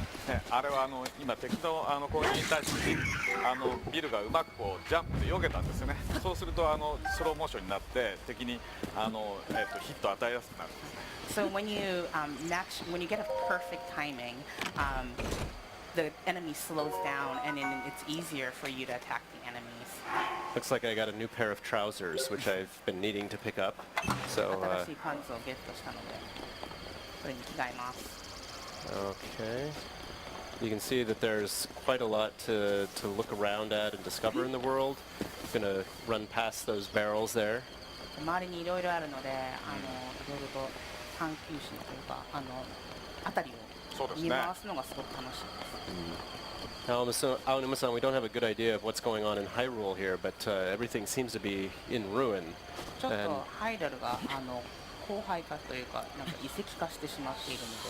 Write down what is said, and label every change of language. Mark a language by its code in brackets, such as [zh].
[ja] ね、あれは今敵の攻撃に対してビルがうまくこうジャンプで避けたんですよね。そうするとスローモーションになって敵にヒットを与えやすくなるんですね。 [en] So when you get a perfect timing, the enemy slows down and then it's easier for you to attack the enemies. Looks like I got a new pair of trousers, which I've been needing to pick up. So, [ja] 新しいパンツをゲットしたので、それに着替えます。 [en] okay. You can see that there's quite a lot to look around at and discover in the world. I'm going to run past those barrels there. [ja] 周りにいろいろあるので、いろいろと探求心というか、辺りを見回すのがすごく楽しいです。 [en] Aonuma-san, we don't have a good idea of what's going on in Hyrule here, but everything seems to be in ruin. [ja] ちょっとハイラルが荒廃化というか、なんか遺跡化してしまっているので。